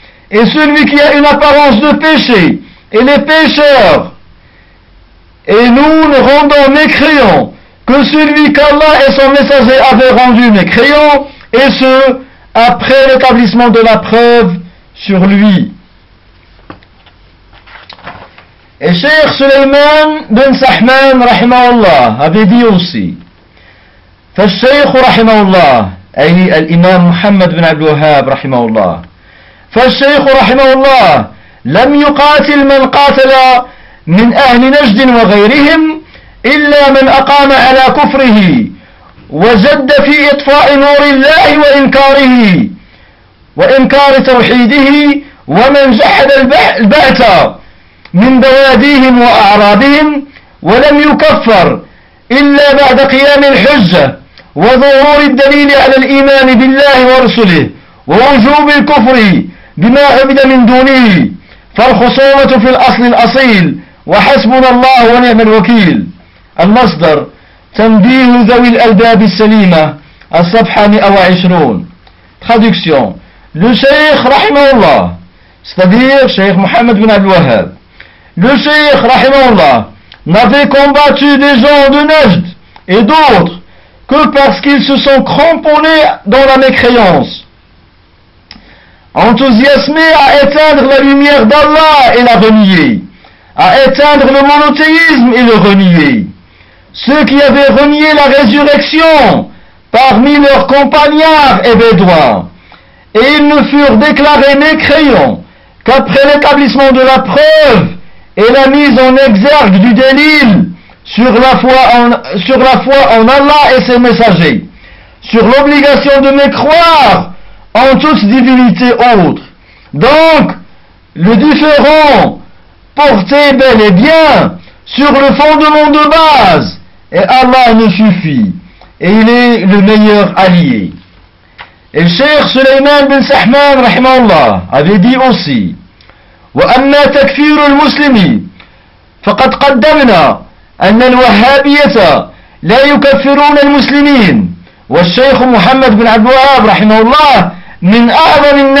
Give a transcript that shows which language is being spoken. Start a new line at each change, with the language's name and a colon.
French: Et celui qui a une apparence de péché, il est pécheur. Et nous ne rendons mécréant que celui qu'Allah et son messager avaient rendu mécréant, et ce, après l'établissement de la preuve sur lui. Et Cheikh Sulaiman ben Sahman, rahimahullah, avait dit aussi,
Arabic: فالشيخ رحمه الله أي الإمام محمد بن عبد الوهاب رحمه الله فالشيخ رحمه الله لم يقاتل من قاتل من أهل نجد وغيرهم إلا من أقام على كفره وجد في إطفاء نور الله وإنكاره وإنكار توحيده ومن جحد البعث من بواديهم وأعرابهم ولم يكفر إلا بعد قيام الحجة وظهور الدليل على الإيمان بالله ورسله ووجوب الكفر بما عبد من دونه فالخصومة في الأصل الأصيل وحسبنا الله ونعم الوكيل. المصدر تنبيه ذوي الألباب السليمة الصفحة 120.
French: Traduction: Le Cheikh Rahimahullah, c'est-à-dire Cheikh Mohammed bin Abdul Wahhab, le Cheikh Rahimahullah n'avait combattu des gens de Najd et d'autres que parce qu'ils se sont cramponnés dans la mécréance, enthousiasmés à éteindre la lumière d'Allah et la renier, à éteindre le monothéisme et le renier. Ceux qui avaient renié la résurrection parmi leurs compagnards et bédouins, et ils ne furent déclarés mécréants qu'après l'établissement de la preuve et la mise en exergue du délil sur la foi en Allah et ses messagers, sur l'obligation de mécroire en toute divinité autre. Donc, le différent portait bel et bien sur le fondement de base, et Allah nous suffit, et il est le meilleur allié. Et le Cheikh Sulaiman bin Sahman, rahimahullah, avait dit aussi,
Arabic: وأما تكفير المسلمين فقد قدمنا أن الوهابية لا يكفرون المسلمين والشيخ محمد بن عبد الوهاب رحمه الله من أعظم